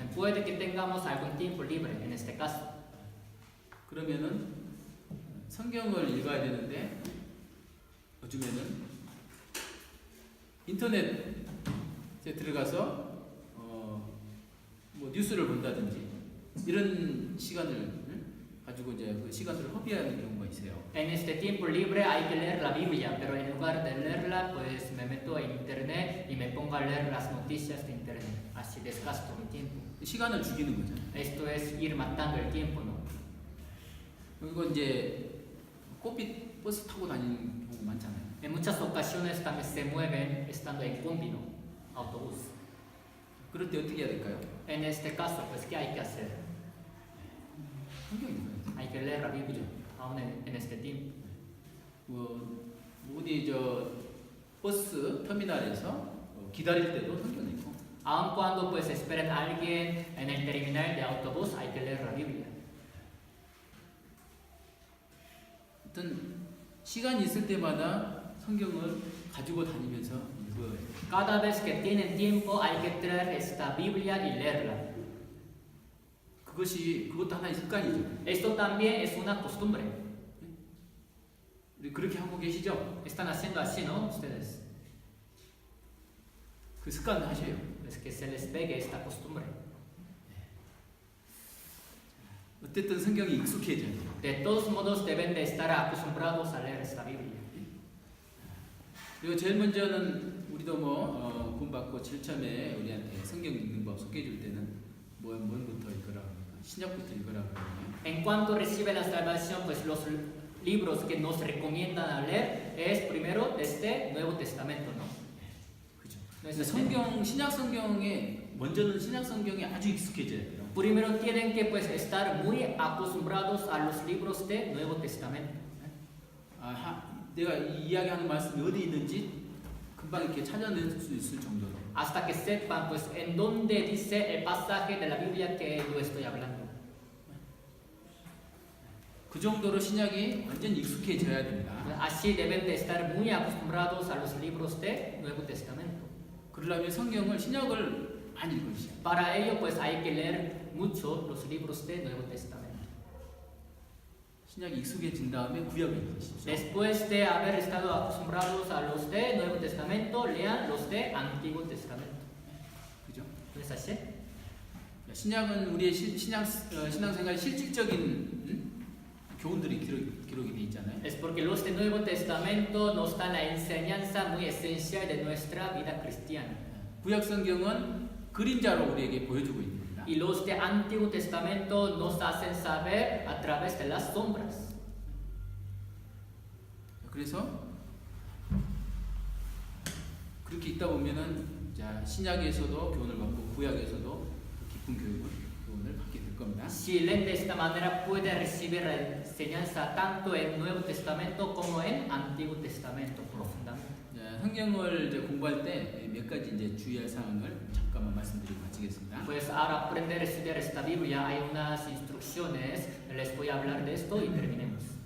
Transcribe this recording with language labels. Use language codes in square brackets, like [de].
[es] Puede que tengamos algún tiempo libre en este caso. [ko] 그러면은 성경을 읽어야 되는데 요즘에는 인터넷에 들어가서 뭐 뉴스를 본다든지 이런 시간을 가지고 이제 그 시간을 허비하는 경우가 있어요. [es] En este tiempo libre hay que leer la Biblia, pero en lugar de leerla, pues me meto a internet y me pongo a leer las noticias de internet. Así desgasto mi tiempo. [ko] 시간을 죽이는 거죠. [es] Esto es ir matando el tiempo, ¿no? [ko] 그리고 이제 꽃빛 버스 타고 다니는 경우 많잖아요. [es] En muchas ocasiones también se mueven estando en combi, ¿no? Autobús. [ko] 그럴 때 어떻게 해야 될까요? [es] En este caso, pues, ¿qué hay que hacer? [ko] 성경 읽어야죠. [es] Hay que leer la Biblia, aún en este tiempo. [ko] 어디 저 버스 터미널에서 기다릴 때도 성경 읽고. [es] Aun cuando pues esperen a alguien en el terminal de autobús, hay que leer la Biblia. [ko] 하여튼 시간이 있을 때마다 성경을 가지고 다니면서 읽어야 돼요. [es] Cada vez que tienen tiempo, hay que traer esta Biblia y leerla. [ko] 그것도 하나의 습관이죠. [es] Esto también es una costumbre. [ko] 우리 그렇게 하고 계시죠? [es] Están haciendo así, ¿no? Ustedes. [ko] 그 습관 하셔요. [es] Es que se les pegue esta costumbre. [ko] 어쨌든 성경이 익숙해져야 돼요. [es] De todos modos, deben de estar acostumbrados a leer esta Biblia. [ko] 그리고 제일 먼저는 우리도 구원 받고 제일 처음에 우리한테 성경 읽는 법 소개해 줄 때는 뭐부터 읽으라 그러니까 신약부터 읽으라 그러거든요. [es] En cuanto recibe la salvación, pues los libros que nos recomiendan a leer es primero este Nuevo Testamento, ¿no? [ko] 그죠. 그래서 신약 성경에 먼저는 신약 성경에 아주 익숙해져야 돼요. [es] Primero tienen que pues estar muy acostumbrados a los libros de Nuevo Testamento. [ko] 내가 이 이야기하는 말씀이 어디 있는지 금방 이렇게 찾아낼 수 있을 정도로. [es] Hasta que sepan pues en dónde dice el pasaje de la Biblia que yo estoy hablando. [ko] 그 정도로 신약이 완전 익숙해져야 됩니다. [es] Así deben de estar muy acostumbrados a los libros de Nuevo Testamento. [ko] 그러려면 성경을 신약을 많이 읽으시죠. [es] Para ello pues hay que leer mucho los libros de Nuevo Testamento. [ko] 신약이 익숙해진 다음에 구약을 읽으십시오. [es] Después de haber estado acostumbrados a los de Nuevo Testamento, lean los de Antiguo Testamento. [ko] 그죠? [es] ¿No es así? [ko] 신약은 우리의 신앙생활 실질적인 교훈들이 기록이 돼 있잖아요. [es] Es porque los de Nuevo Testamento nos dan la enseñanza muy esencial de nuestra vida cristiana. [ko] 구약 성경은 그림자로 우리에게 보여주고 있습니다. [es] Y los de Antiguo Testamento nos hacen saber a través de las sombras. [ko] 그래서 그렇게 있다 보면은 자, 신약에서도 교훈을 받고 구약에서도 깊은 교훈을 받게 될 겁니다. [es] Si leen de esta manera puede recibir la enseñanza tanto en Nuevo Testamento como en Antiguo Testamento profundamente. [ko] 자, 성경을 이제 공부할 때 몇 가지 이제 주의할 사항을 잠깐만 말씀드리고 마치겠습니다. [es] Pues al aprender a estudiar esta Biblia hay unas instrucciones, les voy a hablar de esto y terminemos.